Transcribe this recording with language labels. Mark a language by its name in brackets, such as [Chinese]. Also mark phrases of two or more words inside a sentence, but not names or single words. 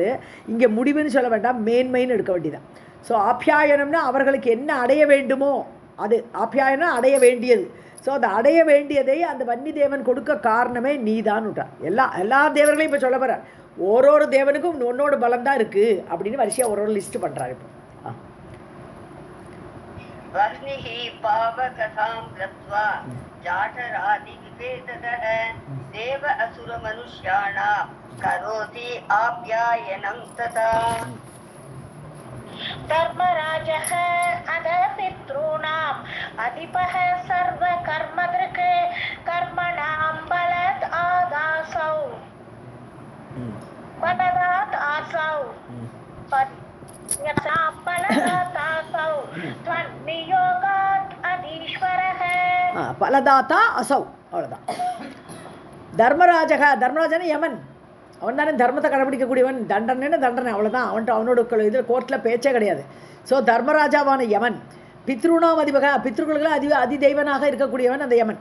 [Tamil] இங்கே முடிவுன்னு சொல்ல வேண்டாம், மேன்மைன்னு எடுக்க வேண்டியதான். ஸோ ஆப்யாயனம்னா அவர்களுக்கு என்ன அடைய வேண்டுமோ அது ஆப்யாயனம் அடைய வேண்டியது. ஸோ அந்த அடைய வேண்டியதை அந்த வன்னி தேவன் கொடுக்க காரணமே நீ தான் விட்டார். எல்லா தேவர்களையும் இப்போ சொல்ல போகிற ஒரு தேவனுக்கும் உன்னோட பலம் தான் இருக்குது அப்படின்னு வரிசையாக ஒரு லிஸ்ட் பண்ணுறாரு. இப்போ [Sanskrit] वह्निः पावकथां कृत्वा जाठरादि विभेदतः देव असुरमनुष्याणां करोति आप्यायनं तथा. धर्मराजः अध पितॄणाम् अधिपः सर्वकर्मदृक् कर्मणां बलात् आदासौ बलदात् आसौ बलदात् आसौ त्वन्नियोगात् अधीश्वरः बलदाता असौ. அவ்வளோதான். [Tamil] தர்மராஜன் யமன், அவன் தானே தர்மத்தை கடைபிடிக்கக்கூடியவன். தண்டனை அவ்வளோதான். அவனோட இதில் கோர்ட்டில் பேச்சே கிடையாது. ஸோ தர்மராஜாவான யமன். [Sanskrit] पितॄणाम् अधिपः, [Tamil] பித்ருக்களுக்கு அதிதெய்வனாக இருக்கக்கூடியவன் அந்த யமன்.